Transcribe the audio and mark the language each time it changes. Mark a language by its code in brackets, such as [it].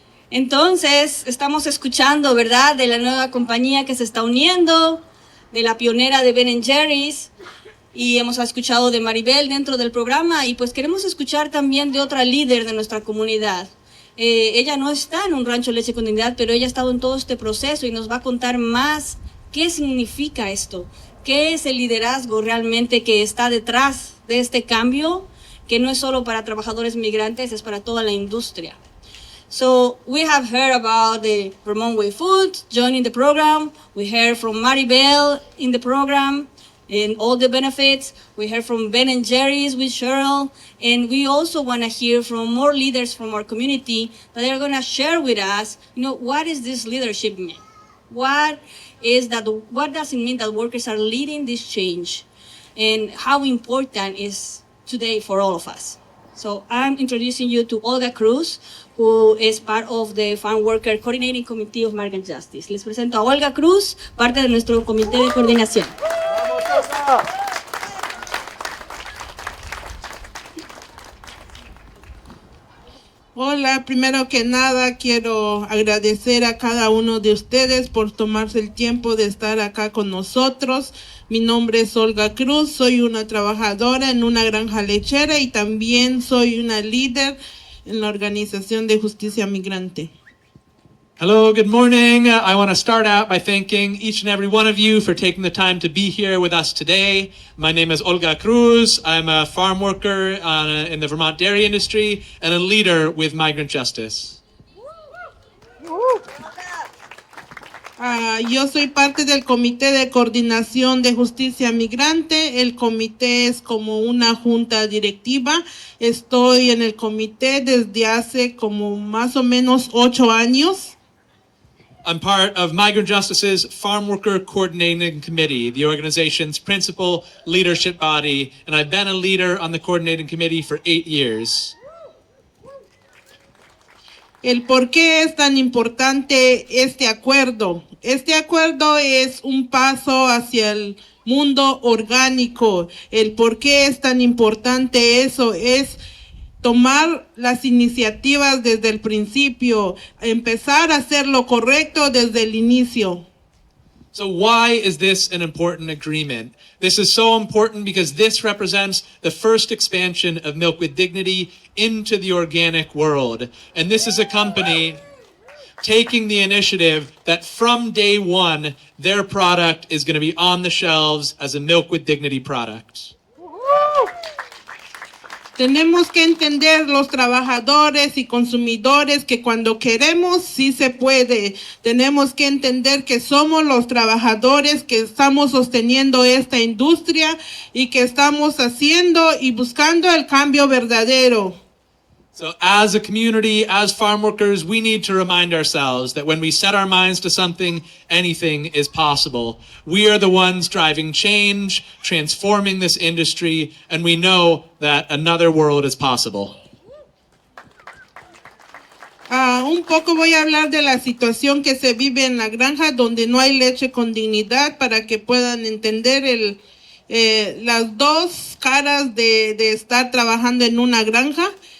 [es] Entonces, estamos escuchando, ¿verdad?, de la nueva compañía que se está uniendo, de la pionera de Ben & Jerry's, y hemos escuchado de Maribel dentro del programa, y pues queremos escuchar también de otra líder de nuestra comunidad. Ella no está en un rancho de leche con dignidad, pero ella ha estado en todo este proceso y nos va a contar más qué significa esto. ¿Qué es el liderazgo realmente que está detrás de este cambio? Que no es solo para trabajadores migrantes, es para toda la industria. [en] So we have heard about the Vermont Way Foods joining the program. We heard from Maribel in the program. and all the benefits. We heard from Ben and Jerry's with Cheryl, and we also want to hear from more leaders from our community that are going to share with us, what is this leadership mean? What does it mean that workers are leading this change, and how important is today for all of us? So I'm introducing you to Olga Cruz, who is part of the Farm Worker Coordinating Committee of Migrant Justice. [es] Les presento a Olga Cruz, parte de nuestro comité de coordinación. Hola, primero que nada quiero agradecer a cada uno de ustedes por tomarse el tiempo de estar acá con nosotros. Mi nombre es Olga Cruz, soy una trabajadora en una granja lechera y también soy una líder en la Organización de Justicia Migrante. [en] Hello, good morning. I want to start out by thanking each and every one of you for taking the time to be here with us today. My name is Olga Cruz. I'm a farm worker in the Vermont dairy industry and a leader with Migrant Justice. [es] Yo soy parte del Comité de Coordinación de Justicia Migrante. El comité es como una junta directiva. Estoy en el comité desde hace como más o menos 8 años. [en] I'm part of Migrant Justice's Farm Worker Coordinating Committee, the organization's principal leadership body, and I've been a leader on the coordinating committee for 8 years. [es] El por qué es tan importante este acuerdo. Este acuerdo es un paso hacia el mundo orgánico. El por qué es tan importante eso es tomar las iniciativas desde el principio, empezar a hacer lo correcto desde el inicio. [en] So why is this an important agreement? This is so important because this represents the first expansion of Milk with Dignity into the organic world. And this is a company taking the initiative that from day one, their product is going to be on the shelves as a Milk with Dignity product. [es] Tenemos que entender los trabajadores y consumidores que cuando queremos sí se puede. Tenemos que entender que somos los trabajadores que estamos sosteniendo esta industria y que estamos haciendo y buscando el cambio verdadero. [en] So as a community, as farm workers, we need to remind ourselves that when we set our minds to something, anything is possible. We are the ones driving change, transforming this industry, and we know that another world is possible. [es] Un poco voy a hablar de la situación que se vive en la granja donde no hay leche con dignidad para que puedan entender las dos caras de estar trabajando en una granja.